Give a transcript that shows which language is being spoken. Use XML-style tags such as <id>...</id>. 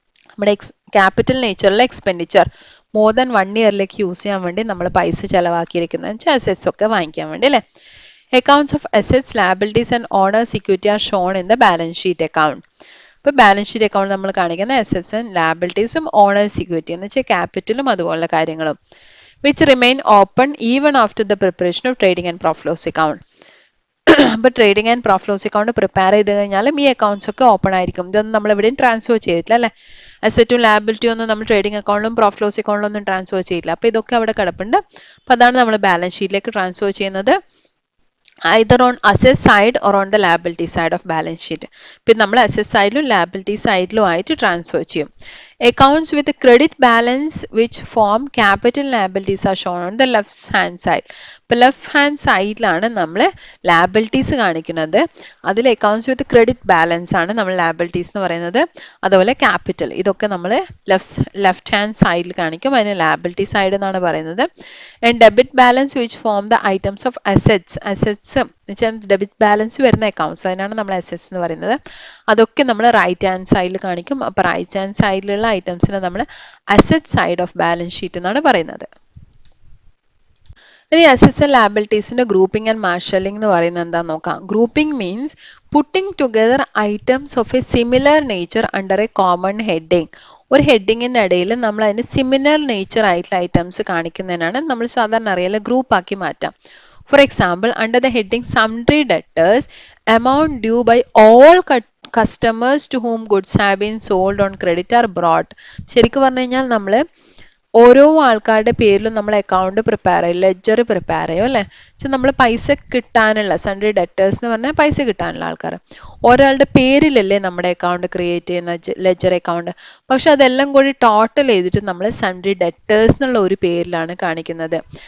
<ml>നമ്മുടെ capital നേച്ചറിലെ expenditure more than 1 ഇയറിലേക്ക് use ചെയ്യാൻ വേണ്ടി നമ്മൾ പൈസ ചിലവാക്കിയിരിക്കുന്നത് വെച്ചാൽ അസറ്റ്സ് ഒക്കെ വാങ്ങിക്കാൻ വേണ്ടി അല്ലേ.</ml> <en>Accounts of assets, liabilities and owner's equity are shown in the balance sheet account.</en> <ml>ഇപ്പോൾ ബാലൻസ് ഷീറ്റ് അക്കൗണ്ട് നമ്മൾ കാണിക്കുന്ന അസറ്റ്സ് ആൻഡ് ലയബിലിറ്റീസും ഓണേഴ്സ് ഇക്വിറ്റി എന്ന് വെച്ചാൽ ക്യാപിറ്റലും അതുപോലുള്ള കാര്യങ്ങളും.</ml> <en>which remain open even after the preparation of trading and profit loss account.</en> <ml>അപ്പോൾ trading and profit loss account prepare ചെയ്ത് കഴിഞ്ഞാലും ഈ അക്കൗണ്ട്സ് ഒക്കെ ഓപ്പൺ ആയിരിക്കും. ഇതൊന്നും നമ്മൾ എവിടെയും ട്രാൻസ്ഫർ ചെയ്തിട്ടില്ല അല്ലേ. അസറ്റും ലയബിലിറ്റിയും ഒന്നും നമ്മൾ ട്രേഡിംഗ് അക്കൗണ്ടിലും പ്രോഫിറ്റ് ലോസ് അക്കൗണ്ടിലും ഒന്നും ട്രാൻസ്ഫർ ചെയ്തില്ല. അപ്പോൾ ഇതൊക്കെ അവിടെ കിടപ്പുണ്ട്. അപ്പോൾ അതാണ് നമ്മൾ ബാലൻസ് ഷീറ്റിലേക്ക് ട്രാൻസ്ഫർ ചെയ്യുന്നത്.</ml> <en>either on asset side or on the liability side of balance sheet.</en> <ml>പിന്നെ നമ്മൾ asset സൈഡിലും liability സൈഡിലും ആയിട്ട് ട്രാൻസ്ഫർ ചെയ്യും.</ml> <en>Accounts with credit balance which form capital liabilities are shown on the left hand side.</en> <ml>ഇപ്പോൾ left hand സൈഡിലാണ് നമ്മൾ liabilities കാണിക്കുന്നത്. അതിൽ അക്കൗണ്ട്സ് വിത്ത് ക്രെഡിറ്റ് ബാലൻസ് ആണ് നമ്മൾ ലാബിലിറ്റീസ് എന്ന് പറയുന്നത്. അതുപോലെ ക്യാപിറ്റൽ ഇതൊക്കെ നമ്മൾ ലെഫ്റ്റ് ഹാൻഡ് സൈഡിൽ കാണിക്കും. അതിന് ലാബിലിറ്റി സൈഡ് എന്നാണ് പറയുന്നത്.</ml> <en>and debit balance which form the items of assets</en> <ml>വെച്ചാൽ ഡെബിറ്റ് ബാലൻസ് വരുന്ന അക്കൗണ്ട്സ് അതിനാണ് നമ്മൾ അസെറ്റ്സ് എന്ന് പറയുന്നത്. അതൊക്കെ നമ്മൾ റൈറ്റ് ഹാൻഡ് സൈഡിൽ കാണിക്കും. അപ്പോൾ റൈറ്റ് ഹാൻഡ് സൈഡിലുള്ള ഐറ്റംസിനെ നമ്മൾ asset side of balance sheet എന്നാണ് പറയുന്നത്. ഇനി assets and ലാബിലിറ്റീസിന്റെ grouping and marshalling എന്ന് പറയുന്നത് എന്താണെന്ന് നോക്കാം.</ml> <en>Grouping means putting together items of a similar nature under a common heading.</en> <ml>ഒരു ഹെഡിങ്ങിന്റെ ഇടയിൽ നമ്മൾ അതിന് സിമിലർ നേച്ചർ ആയിട്ടുള്ള ഐറ്റംസ് കാണിക്കുന്നതിനാണ് നമ്മൾ സാധാരണ അറിയാലോ ഗ്രൂപ്പ് ആക്കി മാറ്റാം.</ml> <en>For example, under the heading Sundry Debtors, amount due by all customers to whom goods have been sold on credit are brought.</en> <ml>ശരിക്കും പറഞ്ഞു കഴിഞ്ഞാൽ നമ്മൾ ഓരോ ആൾക്കാരുടെ പേരിലും നമ്മൾ അക്കൗണ്ട് പ്രിപ്പയർ ചെയ്യും, ലെഡ്ജർ പ്രിപ്പയർ ചെയ്യും അല്ലേ. പക്ഷെ നമ്മൾ പൈസ കിട്ടാനുള്ള സൺഡ്രി ഡെറ്റേഴ്സ് എന്ന് പറഞ്ഞാൽ പൈസ കിട്ടാനുള്ള ആൾക്കാർ ഒരാളുടെ പേരിലല്ലേ നമ്മുടെ അക്കൗണ്ട് ക്രിയേറ്റ് ചെയ്യുന്ന ലെഡ്ജർ അക്കൗണ്ട്. പക്ഷെ അതെല്ലാം കൂടി ടോട്ടൽ ചെയ്തിട്ട് നമ്മൾ സൺഡ്രി ഡെറ്റേഴ്സ് എന്നുള്ള ഒരു പേരിലാണ് കാണിക്കുന്നത്.</ml>